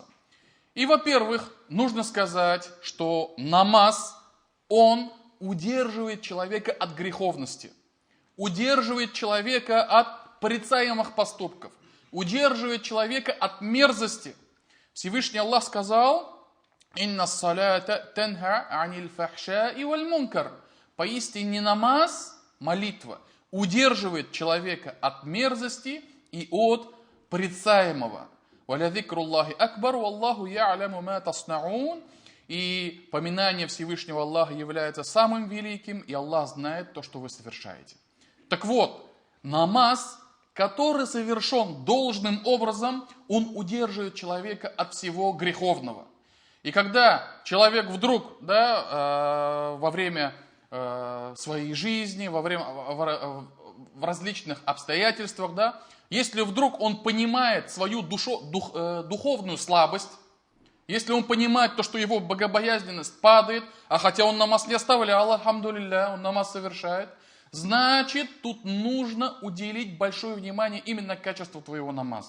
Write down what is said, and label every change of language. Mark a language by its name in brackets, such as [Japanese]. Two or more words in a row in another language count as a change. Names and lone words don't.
[Russian] И, во-первых, нужно сказать, что намаз, он удерживает человека от греховности, удерживает человека от порицаемых поступков, удерживает человека от мерзости. Всевышний Аллах сказал, [Arabic] «إن الصلاة تنهى عن الفحشاء والمنكر». [Russian] Поистине намаз, молитва, удерживает человека от мерзости и от порицаемого. [Arabic] «ولذكر الله أكبر والله يعلم ما تصنعون». [Russian] И поминание Всевышнего Аллаха является самым великим, и Аллах знает то, что вы совершаете. Так вот, намаз, который совершен должным образом, он удерживает человека от всего греховного. И когда человек вдруг, да, во время своей жизни, в различных обстоятельствах, да, если вдруг он понимает свою духовную слабость, если он понимает то, что его богобоязненность падает, а хотя он намаз не оставлял, альхамдулилля, он намаз совершает, значит, тут нужно уделить большое внимание именно качеству твоего намаза.